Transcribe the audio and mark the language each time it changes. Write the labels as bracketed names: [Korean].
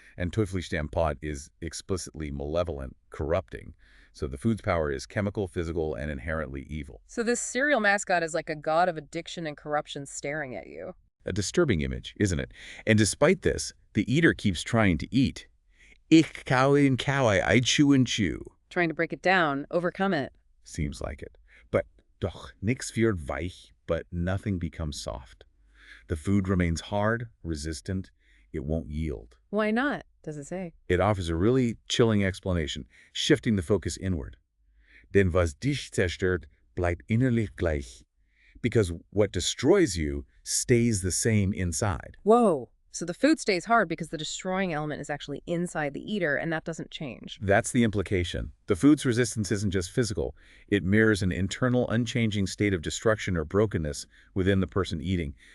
[English] And Teuflischstamm pot is explicitly malevolent, corrupting. So the food's power is chemical, physical, and inherently evil. So this cereal mascot is like a god of addiction and corruption staring at you. A disturbing image, isn't it? And despite this, the eater keeps trying to eat. [German] Ich kaue und kaue, [English] I chew and chew. Trying to break it down, overcome it. Seems like it. But [German] doch nix wird weich, [English] but nothing becomes soft. The food remains hard, resistant. It won't yield. Why not, does it say? It offers a really chilling explanation, shifting the focus inward. [German] Denn was dich zerstört, bleibt innerlich gleich. [English] Because what destroys you stays the same inside. Whoa. So the food stays hard because the destroying element is actually inside the eater, and that doesn't change. That's the implication. The food's resistance isn't just physical. It mirrors an internal, unchanging state of destruction or brokenness within the person eating.